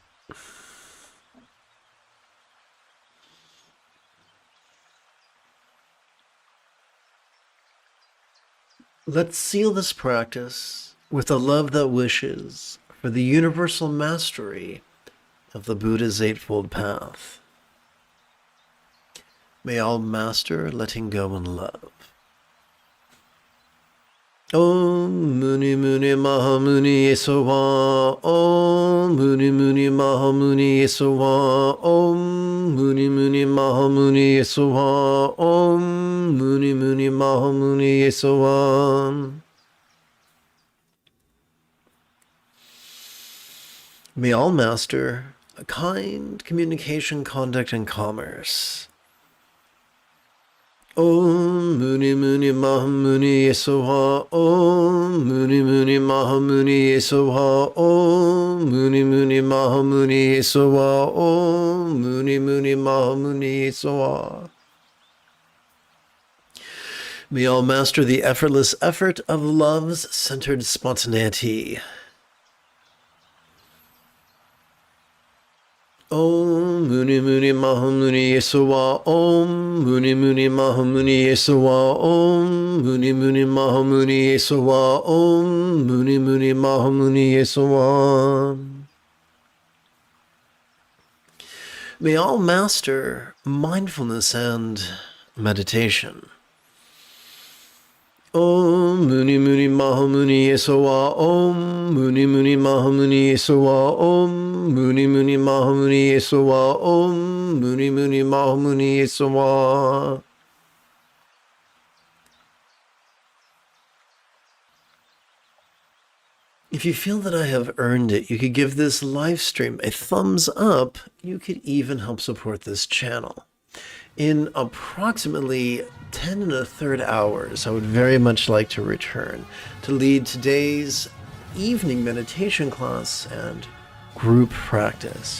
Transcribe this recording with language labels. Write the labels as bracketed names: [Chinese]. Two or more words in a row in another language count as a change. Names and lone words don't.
[English] Let's seal this practice with a love that wishes for the universal mastery of the Buddha's Eightfold Path. May all master letting go in love. [Sanskrit] Om Muni Muni Maha Muni Yesowa. Om Muni Muni Maha Muni Yesowa. Om Muni Muni Maha Muni Yesowa. Om Muni Muni Maha Muni Yesowa. [English] May all master a kind communication, conduct, and commerce. [Sanskrit] Om Muni Muni Maha Muni Yesowa. Om Muni Muni Maha Muni Yesowa. Om Muni Muni Maha Muni Yesowa. Om Muni Muni Maha Muni Yesowa. [English] May all master the effortless effort of love's centered spontaneity. [Sanskrit] Om Muni Muni Maha Muni Yesowa. Om Muni Muni Maha Muni Yesowa. Om Muni Muni Maha Muni Yesowa. Om Muni Muni Maha Muni Yesowa. [English] May all master mindfulness and meditation. [Sanskrit] Om Muni Muni Maha Muni Yesowa. Om Muni Muni Maha Muni Yesowa. Om Muni Muni Maha Muni Yesowa. Om Muni Muni Maha Muni Yesowa. [English] If you feel that I have earned it, you could give this live stream a thumbs up. You could even help support this channel. In approximately 10 1/3 hours, I would very much like to return to lead today's evening meditation class and group practice.